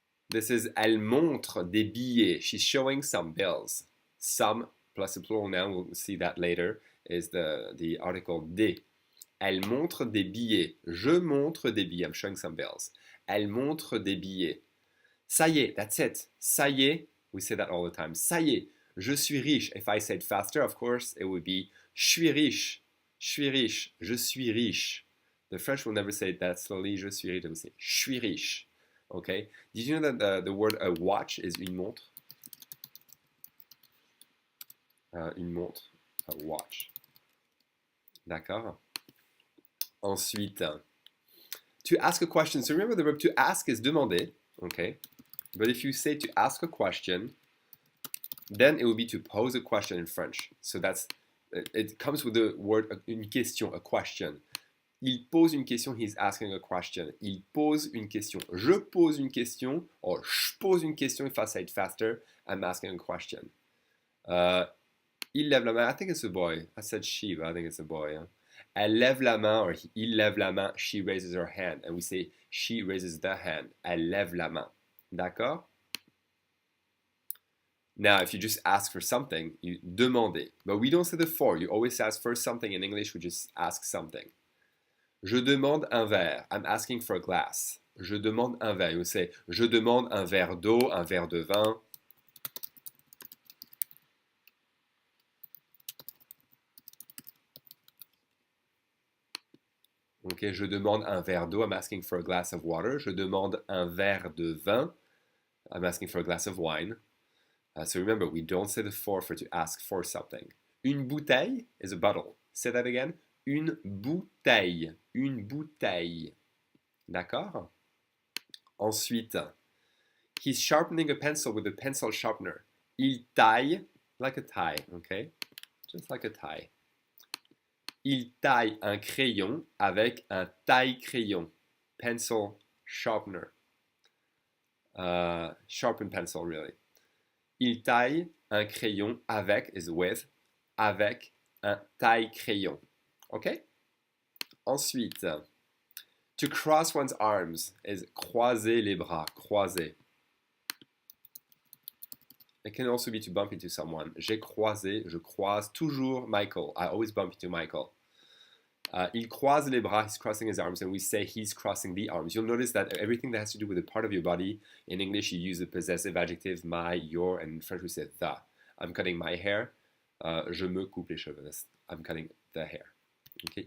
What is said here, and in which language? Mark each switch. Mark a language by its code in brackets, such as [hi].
[en] This is [fr] elle montre des billets. [en] She's showing some bills. Some plus a plural noun, we'll see that later, is the article des. [fr] Elle montre des billets. Je montre des billets. [en] I'm showing some bills. [fr] Elle montre des billets. Ça y est, [en] that's it. [fr] Ça y est, [en] we say that all the time. [fr] Ça y est, je suis riche. [en] If I said faster, of course, it would be [fr] je suis riche. Je suis riche. Je suis riche. [en] The French will never say that slowly. [fr] Je suis riche. [en] They will say [fr] je suis riche. Okay? [en] Did you know that the word a watch is [fr] une montre? Une montre. [en] A watch. [fr] D'accord? [en] Ensuite, to ask a question. So remember the verb to ask is demander. Okay? But if you say to ask a question, then it will be to pose a question in French. So it comes with the word [fr] une question, [en] a question. [fr] Il pose une question, [en] he's asking a question. [fr] Il pose une question. Je pose une question, or je pose une question. [en] If I say it faster, I'm asking a question. [fr] Il lève la main. [en] I think it's a boy. I said she, but I think it's a boy. Huh? [fr] Elle lève la main, or il lève la main. [en] She raises her hand. And we say she raises the hand. [fr] Elle lève la main. [en] D'accord? Now, if you just ask for something, you demander. But we don't say the for. You always ask for something. In English, we just ask something. [fr] Je demande un verre. [en] I'm asking for a glass. [fr] Je demande un verre. [en] You say, [fr] je demande un verre d'eau, un verre de vin. Okay, je demande un verre d'eau. [en] I'm asking for a glass of water. [fr] Je demande un verre de vin. [en] I'm asking for a glass of wine. So remember, we don't say the for to ask for something. [fr] Une bouteille [en] is a bottle. Say that again. Une bouteille. [fr] Une bouteille. D'accord? [en] Ensuite, he's sharpening a pencil with a pencil sharpener. [fr] Il taille, [en] like a tie, okay? Just like a tie. [fr] Il taille un crayon avec un taille-crayon. [en] Pencil sharpener. Sharpen pencil, really. [fr] Il taille un crayon avec, [en] is with, [fr] avec un taille-crayon. [en] Okay? Ensuite, to cross one's arms is [fr] croiser les bras, croiser. [en] It can also be to bump into someone. [fr] J'ai croisé, je croise toujours Michael. [en] I always bump into Michael. [fr] Il croise les bras, [en] he's crossing his arms, and we say he's crossing the arms. You'll notice that everything that has to do with a part of your body, in English you use the possessive adjective my, your, and in French we say the. I'm cutting my hair. [fr] Je me coupe les cheveux. [en] I'm cutting the hair. Okay.